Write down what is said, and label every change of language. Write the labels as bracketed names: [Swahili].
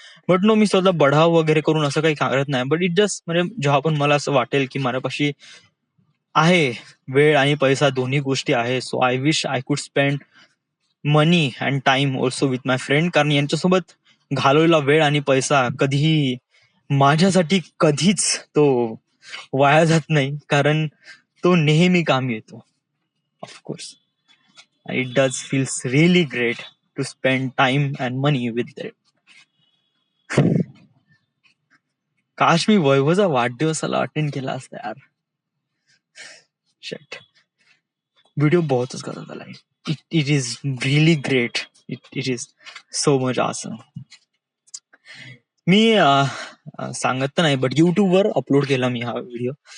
[Marathi] But no, मी स्वतः बढावा वगैरे करून असं काही करत नाही. बट इट जस्ट म्हणजे जेव्हा पण मला असं वाटेल की माझ्यापाशी आहे वेळ आणि पैसा दोन्ही गोष्टी आहे, [English] So I wish I could spend money and time also with my friend. [Marathi] कारण यांच्यासोबत घालवलेला वेळ आणि पैसा कधीही माझ्यासाठी कधीच तो वाया जात नाही, कारण तो नेहमी कामी येतो. [English] Of course it does feels really great to spend time and money with that. [Marathi] काश मी वैभवचा वाढदिवसाला अटेंड केला असता यार. शिट, व्हिडिओ बहुतच करत आलाय. [English] It is really great. It is so much awesome. [Marathi] मी सांगत तर नाही, बट युट्यूबवर अपलोड केला मी हा व्हिडिओ.